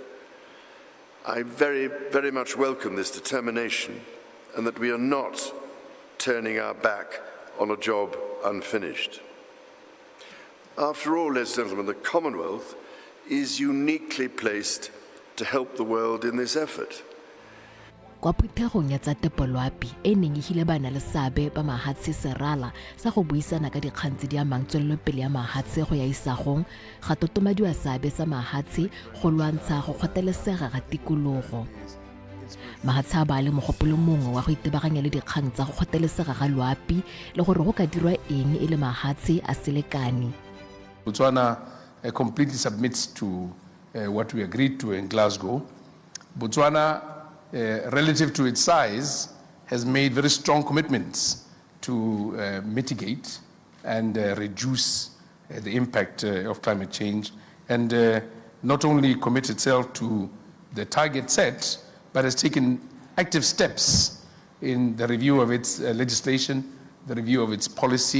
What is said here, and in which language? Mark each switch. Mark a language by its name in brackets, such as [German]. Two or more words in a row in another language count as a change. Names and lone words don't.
[English] I very, very much welcome this determination and that we are not turning our back on a job unfinished. After all, ladies and gentlemen, the Commonwealth is uniquely placed to help the world in this effort. [Tswana] Kwa phuthegong ya tsa tepoloapi e neng e hile bana le seabe ba mahatshe serala sa go buisana ka dikgang tse di amang tswelelopele ya mahatshe go ya isagong ga totomadiwa seabe sa mahatshe go lwantsha go kgothalesega ga tikologo. Mahatshe a ba le mogopolo mongwe wa go itebaganya le dikgang tsa go kgothalesega ga loapi le gore go ka dirwa eng e le mahatshe a selekane. [English] Botswana completely submits to what we agreed to in Glasgow. Botswana, relative to its size, has made very strong commitments to mitigate and reduce the impact of climate change, and not only commit itself to the target set, but has taken active steps in the review of its legislation, the review of its policy.